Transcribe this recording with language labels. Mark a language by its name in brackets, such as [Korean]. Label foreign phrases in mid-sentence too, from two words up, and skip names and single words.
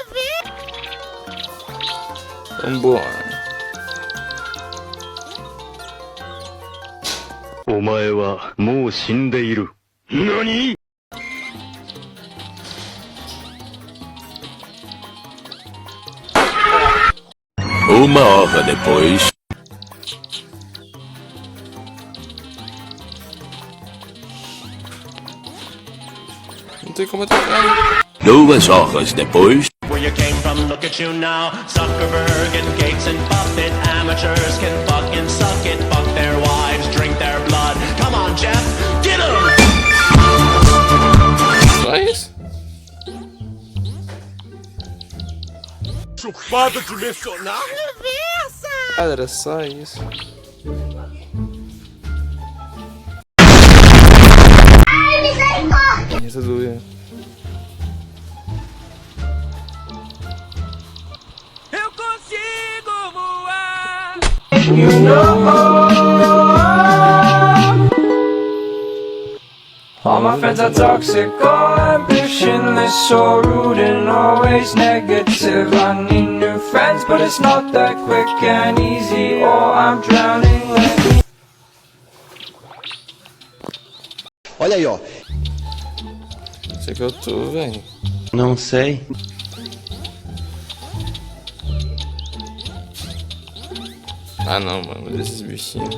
[Portuguese] Vambora. [Japanese] お前はもう死んでいる。何? [Portuguese] Uma hora depois. Não tem como atacar. 2 horas depois. [English] Where you came from, look at you now. Zuckerberg and Gates and Buffett. Amateurs can fucking suck it. Fuck their wives, drink their blood. Come on, Jeff, get 'em! [Portuguese] Só isso? Chupado dimensional? Era só isso. Essa doeu. Eu consigo voar! [English] All my friends are toxic, all ambitionless, so rude and always negative. I need new friends, but it's not that quick and easy, or I'm drowning. [Portuguese] Olha aí, ó. Não sei que eu tô, velho. Não sei. Ah não, mano, desses bichinhos.